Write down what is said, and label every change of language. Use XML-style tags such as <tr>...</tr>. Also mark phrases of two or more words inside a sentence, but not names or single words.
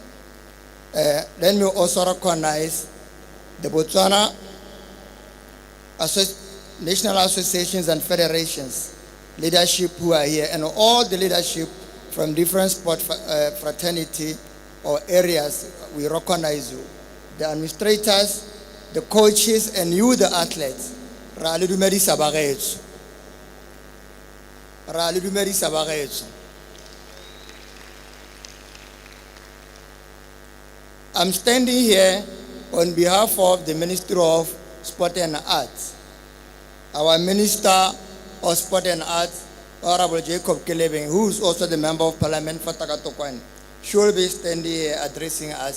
<en>Let me also recognize the Botswana National Associations and Federations leadership who are here, and all the leadership from different sport fraternity or areas. We recognize you. The administrators, the coaches, and you, the athletes.</en> <tn>Ra le dumedisa bagetso. Ra le dumedisa bagetso.</tn> <en>I'm standing here on behalf of the Ministry of Sport and Arts. Our Minister of Sport and Arts, Honorable Jacob Kelebeng, who is also the Member of Parliament for Tlokweng, should be standing here addressing us.</en>